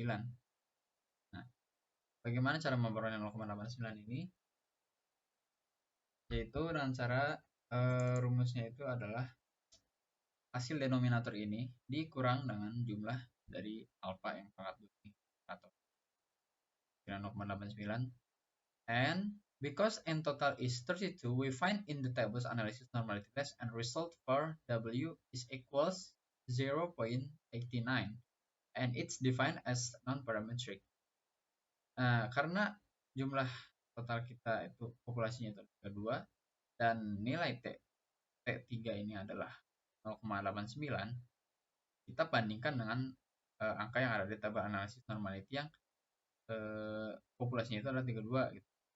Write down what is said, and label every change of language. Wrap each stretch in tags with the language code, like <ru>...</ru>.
<id>Nah, bagaimana cara memperoleh 0,89 ini? Yaitu dengan cara rumusnya itu adalah hasil denominator ini dikurang dengan jumlah dari alpha yang pangkat 2 ini, atau 0,89.</id> <en>And because n total is 32, we find in the tables analysis normality test and result for W is equals 0.89 and it's defined as non-parametric.</en> <id>Nah, karena jumlah total kita itu populasinya itu kedua dan nilai T3 ini adalah 0,89, kita bandingkan dengan angka yang ada di tabel analisis normality yang populasinya itu adalah 32 gitu.</id>